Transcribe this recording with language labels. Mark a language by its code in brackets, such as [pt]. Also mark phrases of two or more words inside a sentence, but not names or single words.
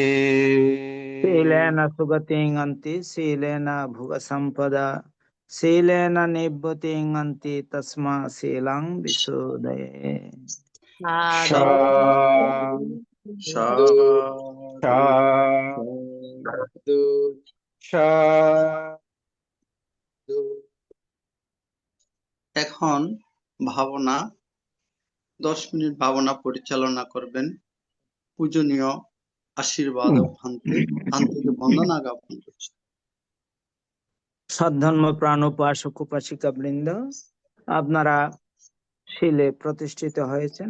[pi] Silena sugating anti silena bhuga sampada silena nibbhating anti tasma selang visudaye. Sadhu, sadhu, sadhu. [bn] এখন ভাবনা 10 মিনিট ভাবনা পরিচালনা করবেন পূজনীয় আশীর্বাদ ভান্তে ভান্তিকে বন্দনা জ্ঞাপন করছি। সদ্ধর্ম প্রাণ উপাসক উপাসিকা বৃন্দ, আপনারা শিলে প্রতিষ্ঠিত হয়েছেন।